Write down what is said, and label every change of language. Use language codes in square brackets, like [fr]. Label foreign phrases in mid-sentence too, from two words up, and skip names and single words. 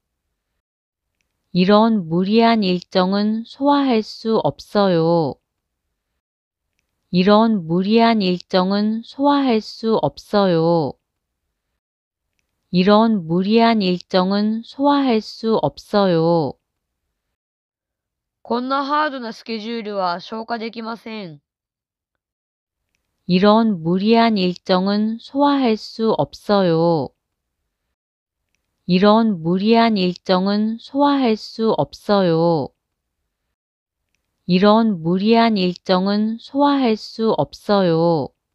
[ko] 이런 무리한 일정은 소화할 수 없어요. 이런 무리한 일정은 소화할 수 없어요. 이런 무리한 일정은 소화할 수 없어요. [ja] こんなハードなスケジュールは消化できません。 [ko] 이런 무리한 일정은 소화할 수 없어요. 이런 무리한 일정은 소화할 수 없어요. 이런 무리한 일정은 소화할 수 없어요.